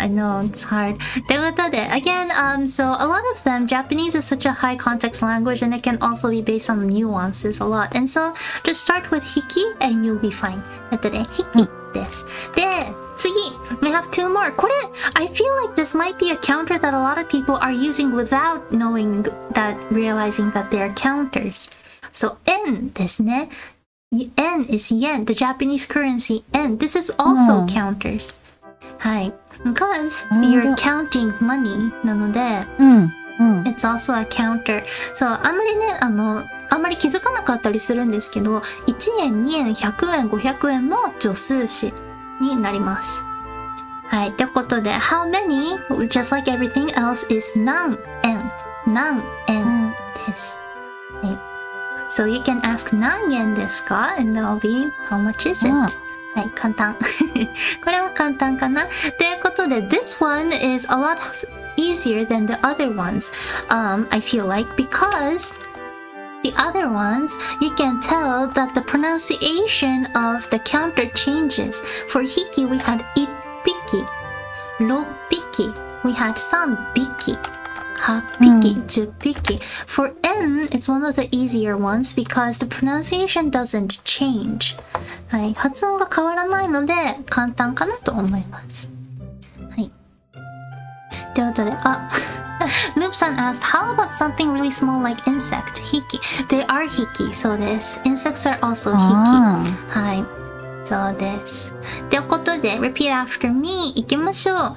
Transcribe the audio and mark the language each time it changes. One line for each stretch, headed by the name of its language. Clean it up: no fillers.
English: I know, it's hard.
Japanese: ということで、
English: again, so a lot of them, Japanese is such a high context language and it can also be based on nuances a lot. And so, just start with hiki and you'll be fine.
Japanese: ということで、hiki です。で、次、
English: we have two more.
Japanese: これ、
English: I feel like this might be a counter that a lot of people are using without realizing that they are counters. So, en
Japanese: ですね。
English: N is yen, the Japanese currency N. This is also counters.
Japanese: はい。
English: Because you're counting money
Japanese: なので、
English: it's also a counter. So,
Japanese: あんまりね、あんまり気づかなかったりするんですけど、1円、2円、100円、500円も助数詞になります。はい。ということで、
English: how many, just like everything else, is 何円。
Japanese: 何円です。はい。
English: So you can ask 何円ですか and that'll be how much is it?
Japanese: はい、簡単。これは簡単かなということで、
English: this one is a lot easier than the other ones. I feel like because the other ones, you can tell that the pronunciation of the counter changes. For hiki, we had 1匹、6匹, we had 3匹。8匹、10匹。For N is one of the easier ones because the pronunciation doesn't change.
Japanese: はい、発音が変わらないので簡単かなと思います。はい。ということで、
English: Loop さん asked, how about something really small like insect?
Japanese: ヒキ。
English: They are
Japanese: ヒキ。そうです。
English: Insects are also ヒキ。
Japanese: はい。そうです。ということで、
English: repeat after me
Japanese: いきましょう。